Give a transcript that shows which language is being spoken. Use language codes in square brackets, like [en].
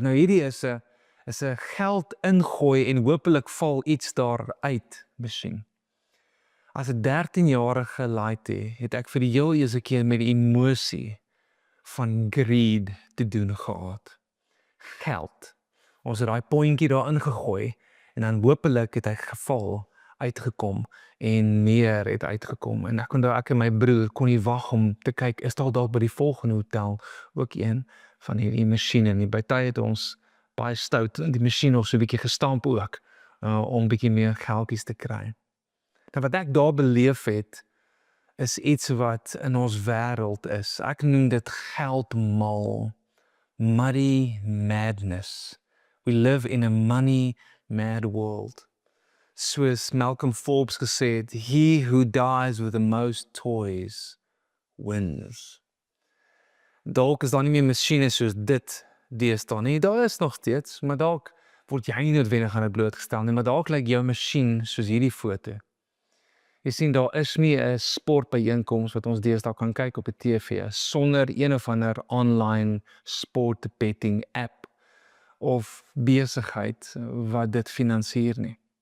[af] Nou hierdie is 'n geld ingooi en hopelik val iets daar uit masjien. As 'n 13-jarige laaitie het ek vir die heel eerste keer met die emosie van greed te doen gehad. Geld. Ons het daai pondjie daar ingegooi en dan hopelik het hy geval, uitgekom en meer het uitgekom. En ek onthou ek en my broer kon nie wag om te kyk, is daar dalk by die volgende hotel ook een van hierdie masjiene nie. By tye het ons baie stout die masjien nog so 'n bietjie gestamp ook om bietjie meer geldjies te kry. Nou wat ek daar beleef het is iets wat in ons wêreld is. Ek noem dit geldmal. [en] Money madness. We live in a money mad world. [af] Soos Malcolm Forbes gesê het, [en] he who dies with the most toys wins. [af] Dalk is daar nie meer masjiene soos dit deesdae nie. Daar is nog steeds, maar dalk word jy nie noodwendig aan dit blootgestel nie, maar dalk lyk jou masjien soos hierdie foto. Jy sien, daar is nie 'n sportbyeenkoms wat ons deesdae kan kyk op die TV sonder een of ander online sportbetting app of besigheid wat dit finansier nie.